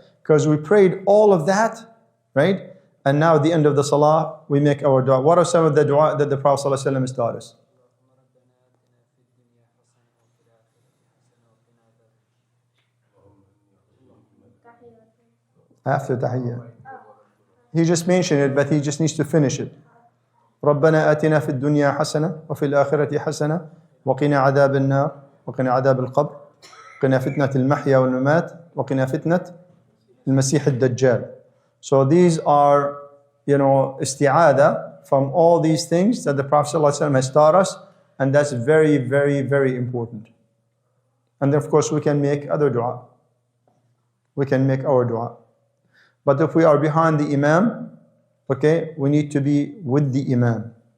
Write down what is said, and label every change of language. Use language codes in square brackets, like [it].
[en] Because we prayed all of that, right? And now at the end of the salah, we make our dua. What are some of the dua that the Prophet ﷺ has taught us? After tahiyyah. He just mentioned it, but he just needs to finish it. [ar] ربنا آتنا في الدنيا حسنة وفي الآخرة حسنة وقنا عذاب النار وقنا عذاب القبر وقنا فتنة المحيا والممات وقنا فتنة المسيح الدجال. [en] So these are, isti'adah from all these things that the Prophet ﷺ has taught us, and that's very, very, very important. And then of course we can make other dua. We can make our dua. But if we are behind the Imam, okay, we need to be with the Imam.